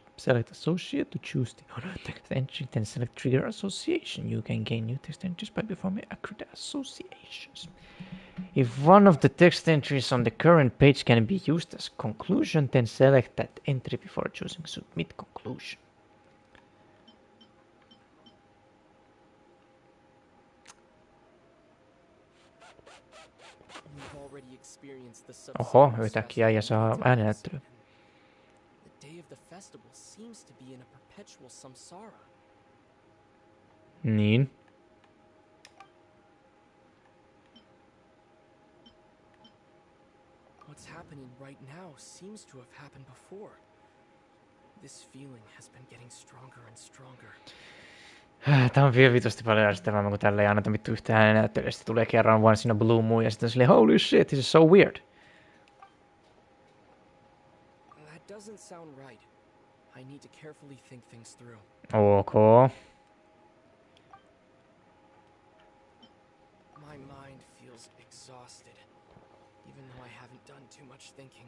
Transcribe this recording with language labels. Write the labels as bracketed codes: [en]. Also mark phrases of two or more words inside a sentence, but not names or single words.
[en] Select associate to choose the other text entry, then select trigger association. You can gain new text entries by performing accurate associations. If one of the text entries on the current page can be used as conclusion, then select that entry before choosing submit conclusion. [fi] Oho, yhtäkkiä ja saa äänenäyttelyä. [en] The day of the festival seems to be in a perpetual samsara. [fi] Niin. [en] What's happening right now seems to have happened before. This feeling has been getting stronger and stronger. [fi] Tää on vielä vitusti paljon järjestelmää, kun tällä ei anneta vittu yhtään äänenäyttelyä. Sitten tulee kerran vaan siinä Blue Moon ja sitten on silleen, [en] holy shit, this is so weird. That doesn't sound right. I need to carefully think things through. Okay. My mind feels exhausted, even though I haven't done too much thinking.